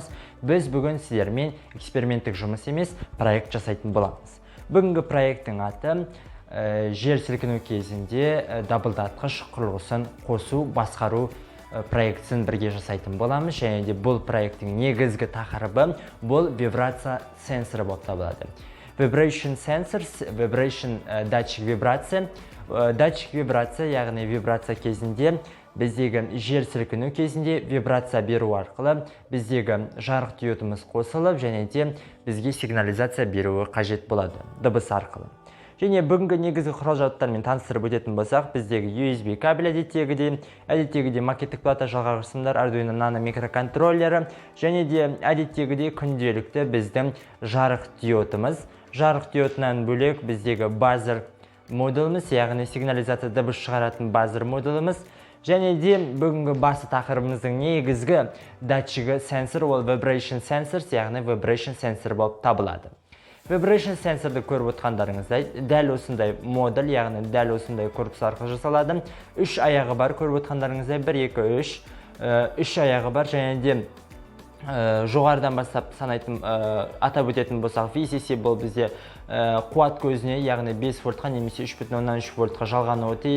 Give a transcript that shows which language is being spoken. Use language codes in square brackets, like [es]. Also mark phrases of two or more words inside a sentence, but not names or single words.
[kk] Біз бүгін сіздермен эксперименттік жұмыс емес, проект жасайтын боламыз. Бүгінгі проекттің аты жер сілкіну кезінде дабылдатқыш құрылғысын қосу, басқару проектісін бірге жасайтын боламыз. Және де бұл проекттің негізгі тақырыбы бұл вибрация сенсоры болып табылады. [en] Vibration sensors, vibration [kk] датчик вибрация. Датчик вибрация, яғни вибрация кезінде біздегі жер сілкіну кезінде вибрация беру арқылы біздегі жарық диодымыз қосылып, және де бізге сигнализация беруі қажет болады дыбыс арқылы. Және бүгінгі негізгі құрал-жабдықтармен таныстырып өтетін болсақ, біздегі USB кабель әдеттегідей макеттік плата жалғағышсымдар, Arduino Nano микроконтроллері, және де әдеттегідей күнделікті біздің жарық диодымыз. Жарық диодынан бөлек біздегі базер модуліміз, яғни сигнализация дыбыс шығаратын базер модуліміз. Және де бүгінгі басты тақырыбымыздың негізгі датчигі сенсор, ол [en] vibration sensors, [kk] яғни [en] vibration sensor [kk] болып табылады. [en] Vibration sensorды [kk] көріп отқандарыңыздай, дәл осындай модуль, яғни дәл осындай корпус арқылы жасалады. Үш аяғы бар, көріп отқандарыңыздай, 1, 2, 3. Үш аяғы бар, және де жоғарыдан бастап санайтын атап өтетін болсақ, VCC бұл бізде қуат көзіне, яғни 5 вольтқа немесе 3,3 вольтқа жалғануы тиіс.